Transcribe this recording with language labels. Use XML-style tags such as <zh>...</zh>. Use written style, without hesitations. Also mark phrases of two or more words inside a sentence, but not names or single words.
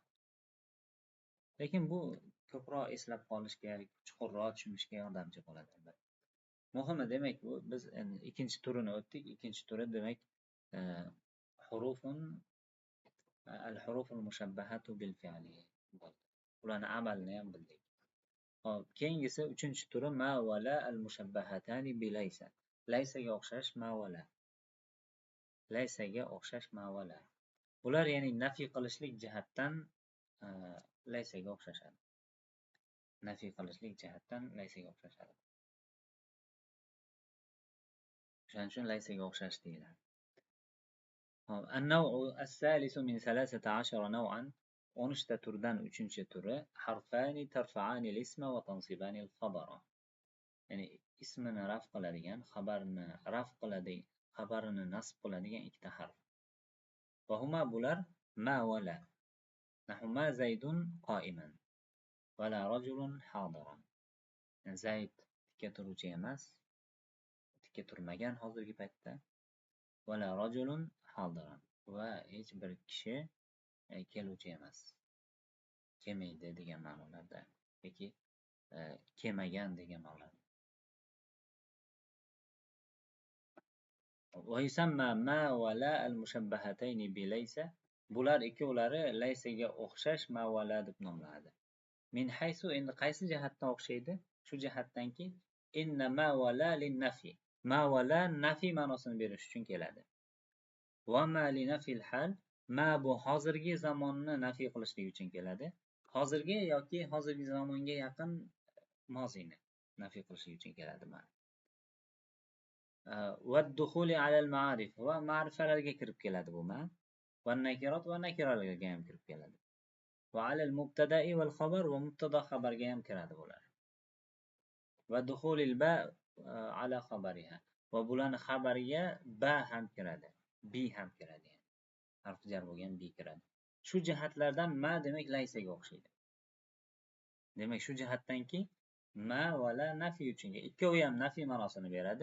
<uz>Lekin bu ko'proq eslab qolishga, chuqurroq tushunishga yordamchi bo'ladi albatta. Muhimi demak bu biz ikkinchi turini o'tdik. Ikkinchi turi demak</uz> <ar>الحروف المشبهة بالفعل</ar> <uz>bo'ldi. Ularning amalini ham bildik. Hop, keyingisi uchinchi turi</uz> <ar>ما ولا المشبهتان بليس.</ar> <uz>Laysaga o'xshash</uz> <ar>ما ولا.</ar> <uz>Laysaga o'xshash</uz> <ar>ما ولا.</ar> <uz>Bular ya'ni nafiy qilishlik jihatdan laysaga o'xshashadi. Nafiy qilishlik jihatdan laysaga o'xshashadi. Shuning uchun laysaga o'xshash deyiladi.</uz> <ar>النوع الثالث من 13 نوعا</ar> <uz>13 turdan 3-turi</uz> <ar>حرفان ترفعان الاسم وتنصبان الخبر.</ar> <uz>Ya'ni ismini raf qiladigan, xabarini raf qiladigan, xabarini nasb qiladigan ikkita harf.</uz> <ar>وهما bular ما ولا. نحو ما زيد قائما ولا رجل حاضرا.</ar> <uz>Zayd tikka turuvchi emas, tikka turmagan hozirgi paytda.</uz> <ar>ولا رجل حاضرا</ar> <uz>va hech bir kishi keluvchi emas. Kelmaydi degan ma'nolarda yoki kelmagan degan ma'noda.</uz> <ar>ويسمى ما ولا المشبهتين بليس.</ar> <uz>Bular ikkovlari laysaga o'xshash</uz> <ar>ما ولا</ar> <uz>deb nomlanadi.</uz> <ar>من حيث</ar> <uz>endi qaysi jihatdan o'xshaydi? Shu jihatdanki</uz> <ar>إن ما ولا للنفي. ما ولا</ar> <uz>nafiy ma'nosini berish uchun keladi.</uz> <ar>وما لنفي الحال.</ar> <uz>Ma bu hozirgi zamonni nafiy qilishlik uchun keladi. Hozirgi yoki hozirgi zamonga yaqin mozini nafiy qilishlik uchun keladi ma.</uz> <ar>ودخوله على المعارف</ar> <uz>va ma'rifalarga kirib keladi bu ma.</uz> <ar>والنكرات</ar> <uz>va nakiralarga ham kirib keladi.</uz> <ar>وعلى المبتدأ والخبر</ar> <uz>va mubtada xabarga ham kiradi bular.</uz> <ar>ودخول الباء على خبرها.</ar> <uz>Va bularning xabariga ba ham kiradi. Bi ham kiradi. Harf jar bo'lgan bi kiradi. Shu jihatlardan ma demak laysaga o'xshaydi. Demak shu jihatdanki</uz> <ar>ما ولا</ar> <uz>nafiy uchun, ikkovi ham nafiy ma'nosini beradi.</uz>